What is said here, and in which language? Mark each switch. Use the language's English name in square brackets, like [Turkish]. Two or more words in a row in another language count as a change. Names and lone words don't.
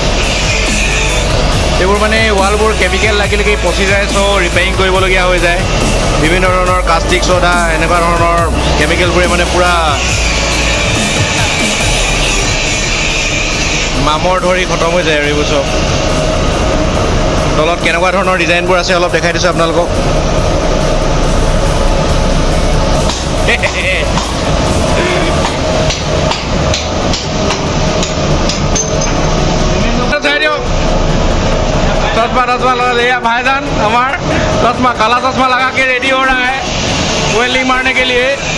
[Assamese] এইবোৰ মানে ৱালবোৰ কেমিকেল লাগিলেকি পচি যায় চ' ৰিপেয়াৰিং কৰিবলগীয়া হৈ যায় বিভিন্ন ধৰণৰ [English] caustic soda [Assamese] এনেকুৱা ধৰণৰ কেমিকেলবোৰে মানে পূৰা মামৰ ধৰি খতম হৈ যায় আৰু এইবোৰ চব তলত কেনেকুৱা ধৰণৰ ডিজাইনবোৰ আছে অলপ দেখাই দিছোঁ আপোনালোকক [Hindi] चश्मा लगा लिया भाईजान हमार चश्मा काला चश्मा लगा के रेडी हो रहा है वेल्डिंग मारने के लिए